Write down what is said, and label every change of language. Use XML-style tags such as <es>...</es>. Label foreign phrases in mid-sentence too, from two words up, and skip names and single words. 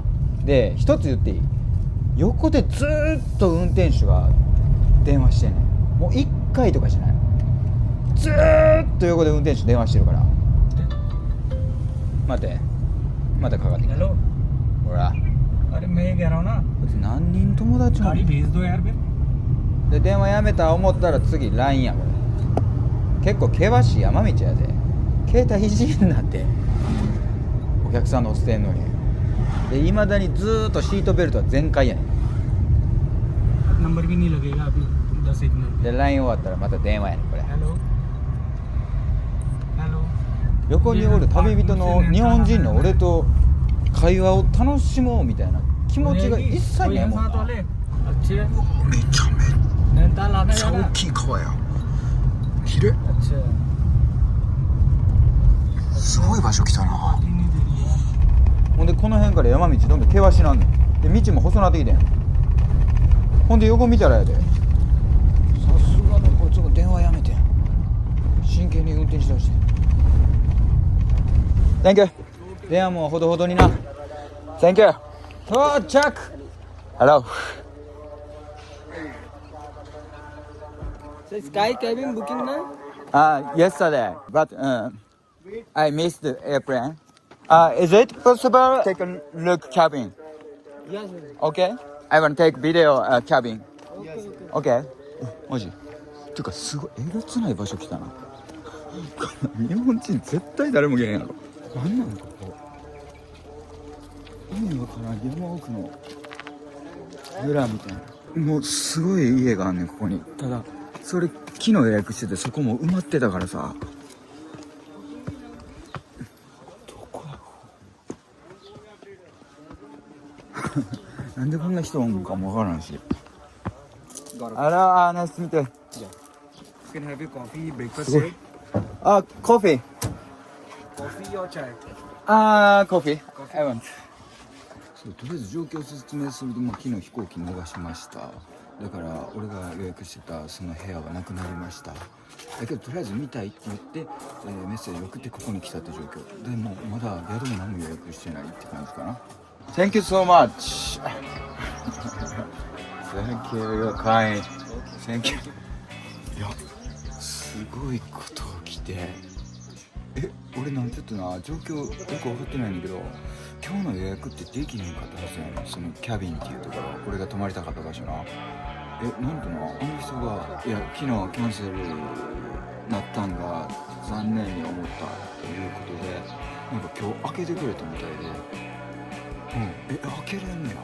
<ja>で一つ言っていい？横でずーっと運転手が電話してんねん。もう1回とかじゃない。ずーっと横で運転手電話してるから。待ってまたかかってきた。 हेलो ほら</ja> <hi>अरे मैं कह रहा हूँ ना</hi> <ja>何人友達も</ja> <hi>गाड़ी भेज दो यार फिर</hi> <ja>で電話やめた思ったら次 LINE やこれ。結構険しい山道やで。携帯いじんなってお客さん乗せてんのに。でいまだにずーっとシートベルトは全開やねん。</ja> <hi>नंबर भी नहीं लगेगा अभी 10 मिनट</hi> <ja>で LINE 終わったらまた電話やねんこれ。</ja> <en>hello hello</en> <ja>横におる旅人の日本人の俺と会話を楽しもうみたいな気持ちが一切ないもんな。</ja> <hi>अच्छे है</hi> <ja>めちゃめ</ja> <hi>नैनीताल आना</hi> <ja>ちゃ</ja> <hi>जाना</hi> <ja>大きい川や。ひれ</ja> <hi>अच्छा</hi> <ja>すごい場所来たな。</ja> <hi>पार्टी नहीं दे रही है</hi> <ja>ほんでこの辺から山道どんどん険しなんねん。で道も細なってきてん。ほんで横見たらやで。さすがのこいつも電話やめてん。真剣に運転しだしてん。</ja> <en>Thank you。</en> <ja>電話もほどほどにな。</ja> <en>Thank you。</en> <ja>到着。Hello。</ja> <en>So Sky cabin booking now? Yesterday, but I missed the airplane. Is it possible take a look cabin? Yes. Okay. I want to take video cabin.</en> <ja>Okay. マジ。てかすごいえげつない場所来たな。日本人絶対誰も来へんやろ。なんなんここ。意味わからん山奥の村みたいな。もうすごい家があんねんここに。ただそれ昨日予約しててそこも埋まってたからさ。どこやろなんでこんな人おんかもわからんし。あらナイス見て。</ja> <en>You can have your coffee, breakfast</en> <ja>すごい。あ、コーヒー。</ja> <en>coffee or chai.</en> <ja>コーヒー。</ja> <en>I want。</en> <ja>そう、とりあえず状況を説明すると、昨日飛行機逃しました。だから俺が予約してたその部屋はなくなりました。だけどとりあえず見たいって言って、メッセージを送ってここに来たって状況で、もうまだ宿も何も予約してないって感じかな。</ja> <en>Thank you so much. Thank you, you're kind. Thank you.</en> <ja>いや、すごいこと起きて、俺なんちょっとな状況よく分かってないんだけど、今日の予約ってできへんかったはずやねん。そのキャビンっていうところ、俺が泊まりたかった場所な。なんとなあの人がいや昨日キャンセルなったんが残念に思ったということで、なんか今日開けてくれたみたいで、開けれんねや。</ja>